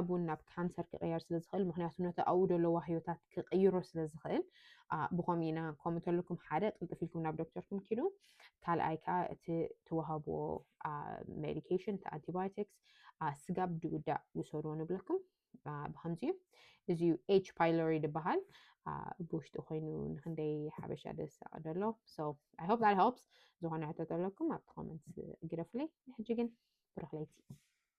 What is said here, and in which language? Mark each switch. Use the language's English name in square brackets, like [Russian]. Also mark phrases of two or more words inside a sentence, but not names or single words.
[Tigrinya] እውን ናብ ካንሰር ክቕየር ስለ ዝኽእል ምክንያቱ ነቲ ኣብኡ ዘለዋ ህይወታት ክቕይሮ ስለ ዝኽእል ብኸምኡ ኢና ከምኡ ተለኩም ሓደ ቅልጥፍ ኢልኩም ናብ ዶክተርኩም ኪዱ ካልኣይ ከዓ እቲ ትወሃብዎ ሜዲኬሽን እቲ አንቲባዮቲክስ ስጋ ብድጉዳእ ውሰድዎ ንብለኩም ብከምዚ እዩ እዚ ኤች ፓይሎሪ ድበሃል ብውሽጢ ኮይኑ ንክንደይ ሓበሻ ደስ ደሎ [English] so I hope that helps [Tigrinya] ዝኾነ ሕቶ ተለኩም ኣብ ኮመንት ግደፍለይ ሕጂ ግን ብረኽለይቲ